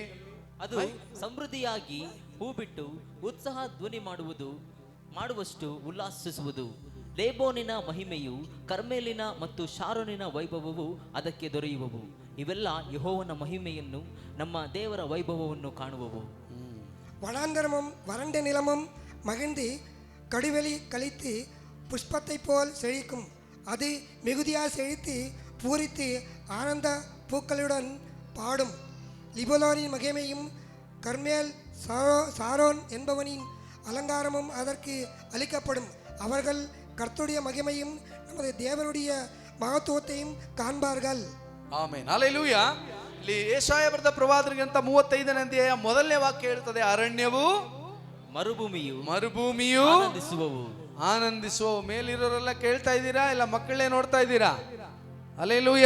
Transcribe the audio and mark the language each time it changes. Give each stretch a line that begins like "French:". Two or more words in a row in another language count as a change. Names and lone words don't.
Kannada: ಅದು ಸಮೃದ್ಧಿಯಾಗಿ ಹೂ ಬಿಟ್ಟು ಉತ್ಸಾಹ ಧ್ವನಿ ಮಾಡುವಷ್ಟು ಉಲ್ಲಾಸಿಸುವುದು. ಲೇಬೋನಿನ ಮಹಿಮೆಯು, ಕರ್ಮೇಲಿನ ಮತ್ತು ಶಾರೋನಿನ ವೈಭವವು ಅದಕ್ಕೆ ದೊರೆಯುವವು. ಇವೆಲ್ಲ ಯೆಹೋವನ ಮಹಿಮೆಯನ್ನು, ನಮ್ಮ ದೇವರ ವೈಭವವನ್ನು ಕಾಣುವವು.
Tamil: வனாந்தரமும் வறண்ட நிலமும் மகிழ்ந்து கடிவெளி கழித்து புஷ்பத்தை போல் செழிக்கும். அது மிகுதியாக செழித்து பூரித்து ஆனந்த பூக்களுடன் பாடும். லிபனோனின் மகிமையும் கர்மேல் சாரோன் என்பவனின் அலங்காரமும் அதற்கு அளிக்கப்படும். அவர்கள் கர்த்தருடைய மகிமையும் நமது தேவனுடைய மகத்துவத்தையும் ಕಾಣ್ಬಾರ್ಗಲ್.
Kannada: ಆಮೆನ್. ಹಲ್ಲೆಲೂಯಾ. ಇಲ್ಲಿ ಯೆಶಾಯ ಬರೆದ ಪ್ರವಾದನ ಗ್ರಂಥ 35ನೇ ಅಧ್ಯಾಯ ಮೊದಲನೇ ವಾಕ್ಯ ಹೇಳ್ತದೆ, ಅರಣ್ಯವು ಮರುಭೂಮಿಯು ಆನಂದಿಸುವವು. ಮೇಲಿರೋರೆಲ್ಲ ಕೇಳ್ತಾ ಇದ್ದೀರಾ? ಇಲ್ಲ ಮಕ್ಕಳೇ ನೋಡ್ತಾ ಇದ್ದೀರಾ? ಹಲ್ಲೆಲೂಯಾ.